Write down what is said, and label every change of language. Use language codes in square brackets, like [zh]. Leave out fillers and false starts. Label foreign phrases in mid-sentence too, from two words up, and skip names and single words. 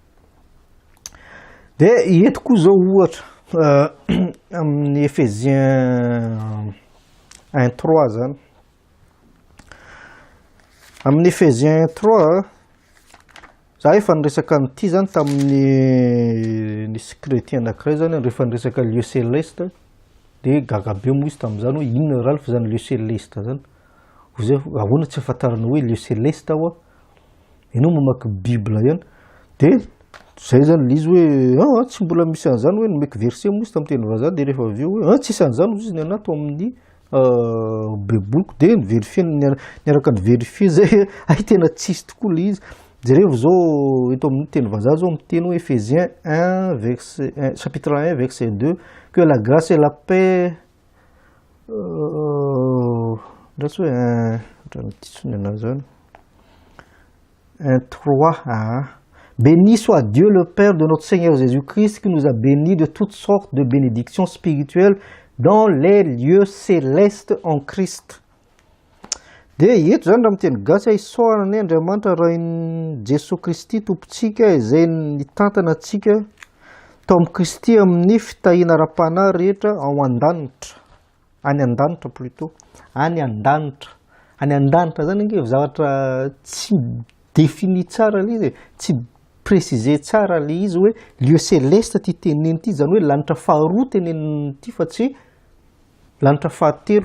[mg] De eto koa zao ohatra amin'ny Ephésiens 1:3 zany. Amin'ny Ephésiens 1:3 za efa niresaka an'ity zany tamin'ny nisy chrétien anankiray zany rehefa niresaka [fr] lieu céleste [mg] de gaga be moa izy tamin'izany hoe inona Ralph zany [fr] lieu céleste [mg] zany. Zay ahoana tsy afantarana hoe [fr] lieu céleste [mg] aho enao mamaky Bible ihany. De zay zany le izy hoe tsy mbola misy an'izany hoe nomeko verset moa izy tamin'ny teny vazaha de rehefa avy eo hoe tsisy an'izany izy ny anato amin'ny beboko de niaraka ny vérifier zay ay tena tsisy tokoa le izy. Jereo zao eto amin'ny teny vazaha zao miteny hoe [fr] Ephésiens 1 verset chapitre 1 verset 2 que la grâce et la paix that's hoe 1:3 béni soit Dieu le Père de notre Seigneur Jésus-Christ qui nous a bénis de toutes sortes de bénédictions spirituelles dans les lieux célestes en Christ. [mg] De eto zany raha miteny gasy isoarany Andriamanitra rahin' Jesosy Kristy tompontsika izay nitantana antsika tao amin'ny Kristy amin'ny fitahina ara-panahy rehetra ao an-danitra, any an-danitra plutôt, any an-danitra. Any an-danitra zany nge zavatra tsy défini tsara le izy, tsy préciser tsara le izy hoe [fr] lieu céleste [mg] ty teneny ty zany hoe lanitra faharoa teneny ty fa tsy lanitra fahatelo.